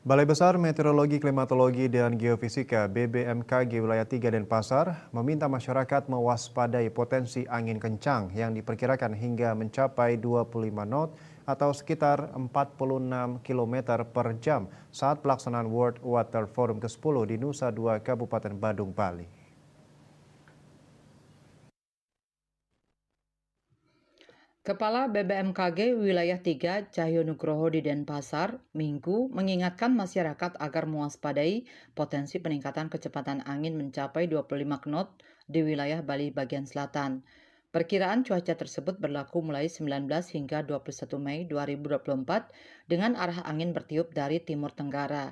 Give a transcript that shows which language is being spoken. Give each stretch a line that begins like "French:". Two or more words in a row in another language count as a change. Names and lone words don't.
Indonesian: Balai Besar Meteorologi, Klimatologi, dan Geofisika (BBMKG) Wilayah 3 Denpasar meminta masyarakat mewaspadai potensi angin kencang yang diperkirakan hingga mencapai 25 knot atau sekitar 46 km per jam saat pelaksanaan World Water Forum ke-10 di Nusa Dua, Kabupaten Badung, Bali. Kepala BBMKG Wilayah 3 Cahyo Nugroho di Denpasar, Minggu, mengingatkan masyarakat agar mewaspadai potensi peningkatan kecepatan angin mencapai 25 knot di wilayah Bali bagian selatan. Perkiraan cuaca tersebut berlaku mulai 19 hingga 21 Mei 2024 dengan arah angin bertiup dari timur tenggara.